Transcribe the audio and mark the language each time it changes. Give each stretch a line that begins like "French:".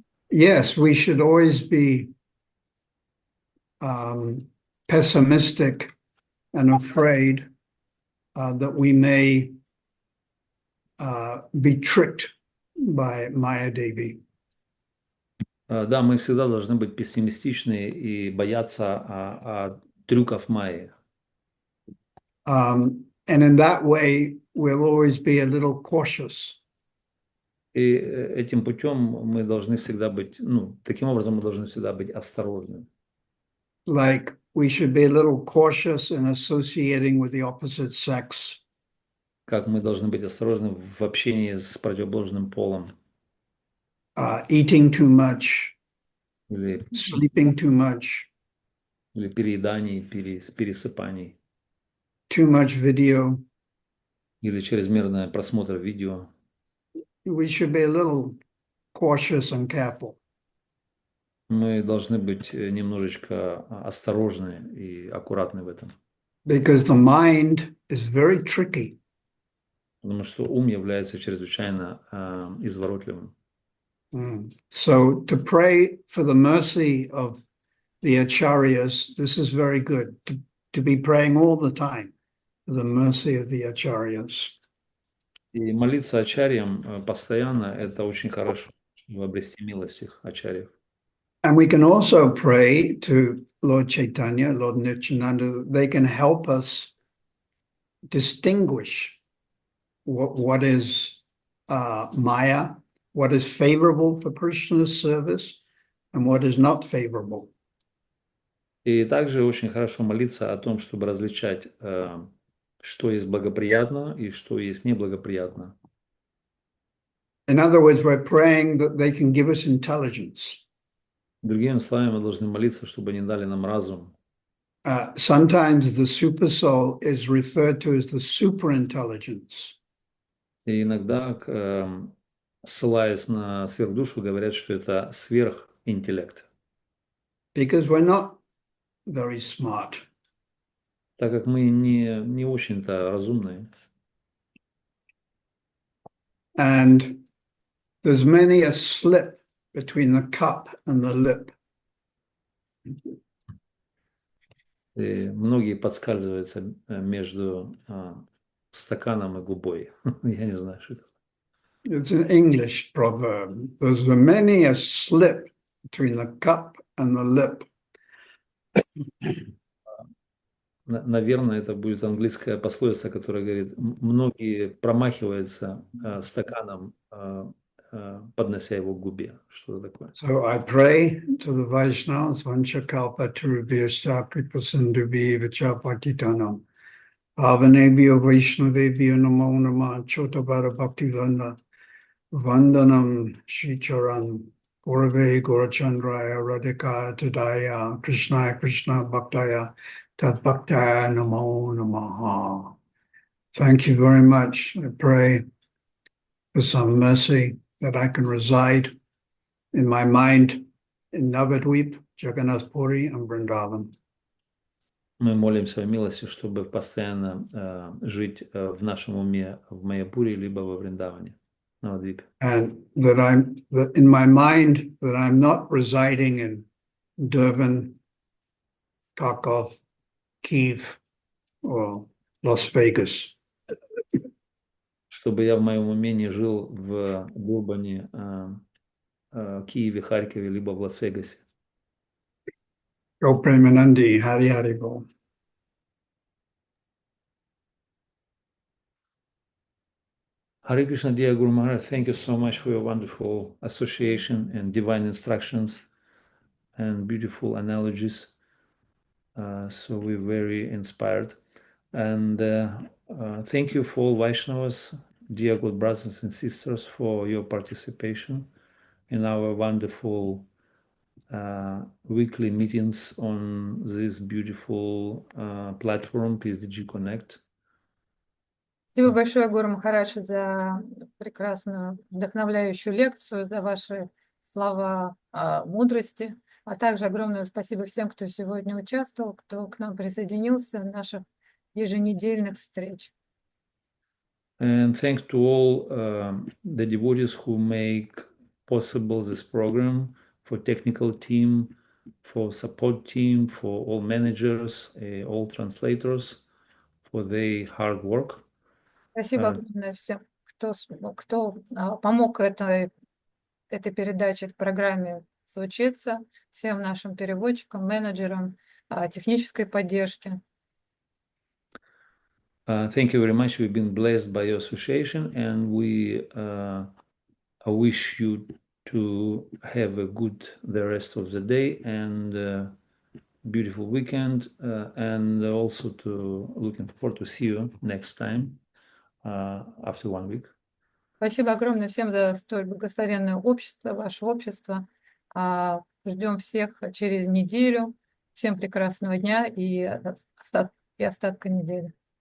English: Yes, we should always be pessimistic and afraid that we may be tricked by Maya Devi.
Russian: Да, мы всегда должны быть пессимистичны и бояться трюков Майи.
English: And in that way, we'll always be a little cautious.
Russian: И этим путем мы должны всегда быть, таким образом мы должны всегда быть осторожны.
English: Like we should be a little cautious in associating with the opposite sex.
Russian: Как мы должны быть осторожны в общении с противоположным полом.
English: Eating too much,
Russian: или
English: sleeping too much,
Russian: или перееданий, пересыпаний.
English: Too much video.
Russian: Или чрезмерный просмотр видео.
English: We should be a little cautious and careful.
Russian: Мы должны быть немножечко осторожны и аккуратны в этом.
English: Because the mind is very tricky.
Russian: Потому что ум является чрезвычайно изворотливым.
English: So to pray for the mercy of the acharyas, this is very good. To be praying all the time for the mercy of the acharyas.
Russian: И молиться ачарьям постоянно – это очень хорошо, чтобы обрести милость их ачарьев.
English: And we can also pray to Lord Chaitanya, Lord Nityananda. They can help us distinguish what is Maya, what is favorable for Krishna's service, and what is not favorable.
Russian: И также очень хорошо молиться о том, чтобы различать, что есть благоприятно и что есть неблагоприятно.
English: In other words, we're praying that they can give us intelligence.
Russian: Другими словами, мы должны молиться, чтобы они дали нам разум.
English: Sometimes the super soul is referred to as the superintelligence.
Russian: И иногда, ссылаясь на сверхдушу, говорят, что это сверхинтеллект.
English: Because we're not very smart.
Russian: Так как мы не очень-то разумные.
English: And there's many a slip between the cup and the lip.
Russian: И многие подскальзываются между стаканом и губой. Я не знаю, что это.
English: It's an English proverb. There's many a slip between the cup and the lip.
Russian: Наверное, это будет английская пословица, которая говорит, многие промахиваются стаканом, поднося его к губе. Что такое?
English: So I pray to the Vaishnavas,
Sanskrit: Vanchakalpa Turubhyascha Kripasindubhi Vichapatitanam. Pavanebhyo Vaishnavebhyo Namo Namah Chotabhara Bhaktivanda Vandanam Shricharan Gurave Gurachandraya Radhika Tadaya Krishna Krishna Bhaktaya Tad Bhaktaya Namo Namaha.
English: Thank you very much. I pray for some mercy that I can reside in my mind in Navadvip, Jagannath Puri, and Vrindavan.
Russian: Мы молимся о милости, чтобы постоянно жить в нашем уме в Майяпуре либо во Вриндаване, Навадвипе.
English: And that in my mind that I'm not residing in Durban, Kharkov, Kiev, or Las Vegas.
Russian: Чтобы я в моем уме не жил в Дурбане, Киеве, Харькове, либо в Лас-Вегасе.
Bangla: Go Premanandi, Hari Hari Bol.
English: Hare Krishna, dear Guru Maharaj, thank you so much for your wonderful association and divine instructions and beautiful analogies. So we're very inspired. And thank you for all Vaishnavas, dear good brothers and sisters, for your participation in our wonderful weekly meetings on this beautiful platform, PSDG Connect.
Russian: Спасибо большое, Гуру Махарадж, за прекрасную, вдохновляющую лекцию, за ваши слова мудрости, а также огромное спасибо всем, кто сегодня участвовал, кто к нам присоединился в наших еженедельных встреч.
English: And thanks to all the devotees who make possible this program, for technical team, for support team, for all managers, all translators, for their hard work.
Russian: Спасибо огромное всем, кто помог этой передаче, этой программе случиться, всем нашим переводчикам, менеджерам, технической поддержки.
English: Thank you very much. We've been blessed by your association, and we wish you to have a good the rest of the day and beautiful weekend, and also to looking forward to see you next time after 1 week.
Russian: Спасибо огромное всем за столь благословенное общество, ваше общество. Ждем всех через неделю. Всем прекрасного дня и остатка недели.